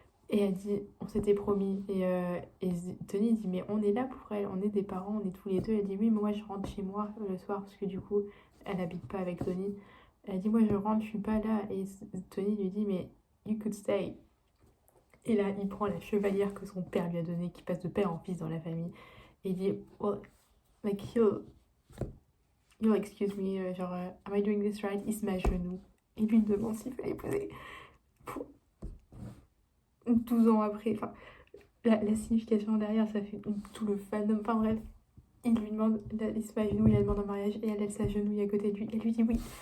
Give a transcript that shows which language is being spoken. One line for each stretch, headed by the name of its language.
French: Et elle dit, on s'était promis. Et Tony dit, mais on est là pour elle, on est des parents, on est tous les deux. Elle dit, oui, mais moi je rentre chez moi le soir, parce que du coup, elle habite pas avec Tony. Elle dit, moi je rentre, je suis pas là. Et Tony lui dit, mais
English: you could stay.
French: Et là, il prend la chevalière que son père lui a donnée, qui passe de père en fils dans la famille.
English: Et il dit, well, like, you'll excuse me,
French: genre,
English: am I doing this right?
French: Il se met à genoux. Et lui demande s'il peut l'épouser. Pour 12 ans après, enfin. La signification derrière, ça fait tout le fandom. Enfin bref, il lui demande, il se met à genoux, il la demande en mariage et elle s'agenouille à côté de lui. Elle lui dit oui.